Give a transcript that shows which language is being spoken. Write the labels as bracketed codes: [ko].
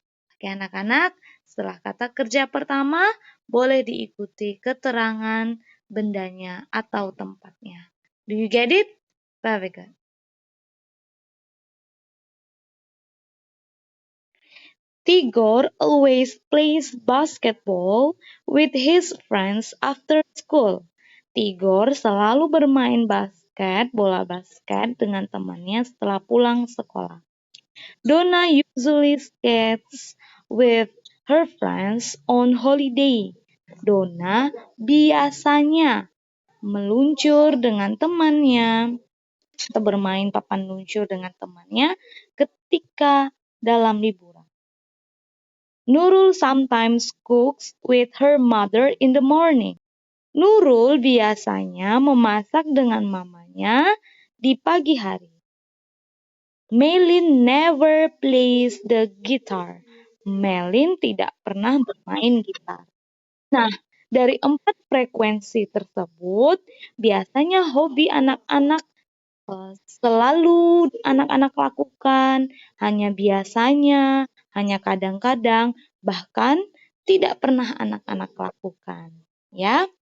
[id] Oke anak-anak, setelah kata kerja pertama, boleh diikuti keterangan bendanya atau tempatnya. [en] Do you get it? Very good. Tigor always plays basketball with his friends after school. [id] Tigor selalu bermain bola basket dengan temannya setelah pulang sekolah. [en] Donna usually skates with her friends on holiday. [id] Donna biasanya meluncur dengan temannya atau bermain papan luncur dengan temannya ketika dalam liburan. [en] Nurul sometimes cooks with her mother in the morning. [id] Nurul biasanya memasak dengan mamanya di pagi hari. [en] Melin never plays the guitar. [id] Melin tidak pernah bermain gitar. Nah, dari 4 frekuensi tersebut, biasanya hobi anak-anak selalu anak-anak lakukan, hanya biasanya, hanya kadang-kadang, bahkan tidak pernah anak-anak lakukan. Ya.